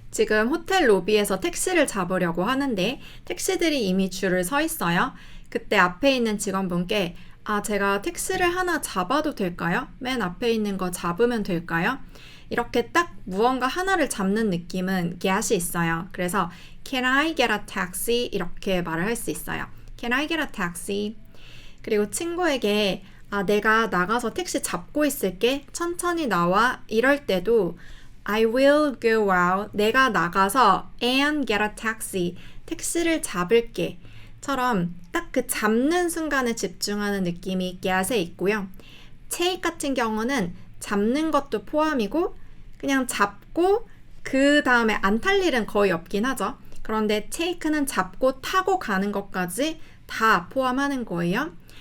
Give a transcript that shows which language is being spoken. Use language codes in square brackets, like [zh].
[ko] 지금 호텔 로비에서 택시를 잡으려고 하는데 택시들이 이미 줄을 서 있어요. 그때 앞에 있는 직원분께 제가 택시를 하나 잡아도 될까요? 맨 앞에 있는 거 잡으면 될까요? 이렇게 딱 무언가 하나를 잡는 느낌은 get이 있어요. 그래서 [en] Can I get a taxi? [ko] 이렇게 말을 할 수 있어요. [en] Can I get a taxi? [ko] 그리고 친구에게 내가 나가서 택시 잡고 있을게. 천천히 나와. 이럴 때도 [en] I will go out. [ko] 내가 나가서 [en] and get a taxi. [ko] 택시를 잡을게. 처럼 딱 그 잡는 순간에 집중하는 느낌이 get에 있고요. take 같은 경우는 잡는 것도 포함이고 그냥 잡고 그 다음에 안 탈 일은 거의 없긴 하죠. 그런데 take는 잡고 타고 가는 것까지 다 포함하는 거예요.